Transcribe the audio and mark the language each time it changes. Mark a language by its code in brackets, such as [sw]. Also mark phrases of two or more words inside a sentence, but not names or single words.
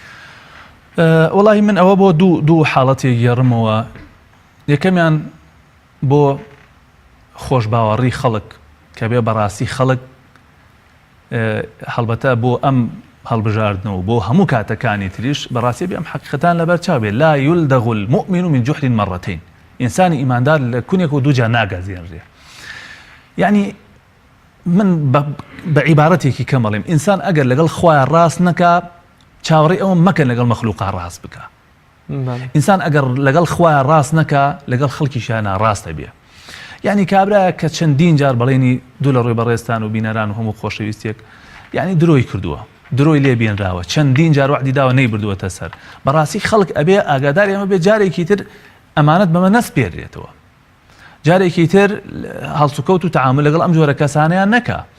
[ckb] وڵی من ئەوە بۆ دوو حاڵەتی گێڕمەوە یەکەمیان بۆ خۆش باوەڕی خەڵک کە بێ بەڕاستی خەڵک هەڵبەتە بۆ ئەم هەڵبژاردنەوە بۆ هەموو کاتەکانی تریش بەڕاستی بێ ئەم حەقیقەتان لەبەر چاو بێ [ar] لا يلدغ المؤمن من جحر مرتين [ckb] ئینسانی ئیماندار لە کونێک و دووجار ناگازێنرێ یعنی من بە عیبارەتێکی کەمەڵێم ئینسان ئەگەر لەگەڵ خوای ڕاست نەکا چاوەڕێی ئەوە مەکەن لەگەڵ مەخلوقا ڕاست بکە ئینسان ئەگەر لەگەڵ خوای ڕاست نەکا لەگەڵ خەڵکیشیانە ڕاستە بێ یعنی کابرا کە چەندین جار بەڵێنی دوو لە ڕووی بەڕێستان و بینەران و هەموو خۆشەویستێک یعنی درۆی کردووە درۆی لێ بێنراوە چەندین جار وعدی داوە نەیبردووەتە سەر بەڕاستی خەڵک ئەبێ ئاگادار ئێمە بێ جارێکی تر ئەمانەت بەمە نەسپێرێتەوە جارێکی تر هەڵسوکەوت و تەعامل لەگەڵ ئەم جۆرە کەسانەیان نەکا